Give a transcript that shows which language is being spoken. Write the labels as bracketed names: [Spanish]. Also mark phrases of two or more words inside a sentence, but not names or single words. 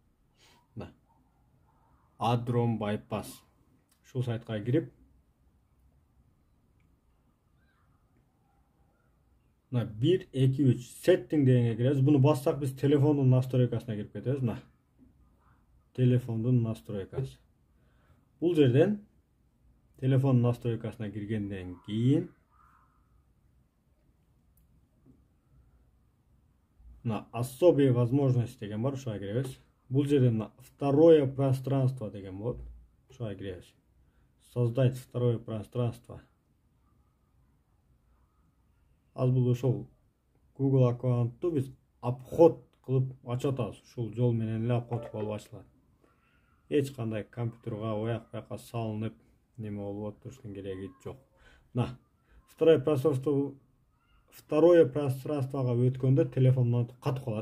[Kyrgyz] Addrom bypass. Ушул сайтка кирип, 1, 2, 3 setting дегенге киребиз. Буну бассак биз телефондун настройкасына кирип кетебиз. Телефондун настройкасы. Бул жерден телефон настройкасына киргенден кийин [Russian] особые возможности [Kyrgyz] деген бар, ушуга киребиз. Бул жерден [Russian] второе пространство [Kyrgyz] деген болот. Ушуга киребиз. [Russian] Создать второе пространство. [Kyrgyz] Аз бул ошол Google аккаунтту биз обход кылып ачып атабыз. Ушул жол менен эле обход кылып ачылат. Эч кандай компьютерга ояк-буяка салынып неме болуп турушунун кереги жок. [Russian] Второе пространствога [Kyrgyz] өткөндө телефондон катып калат.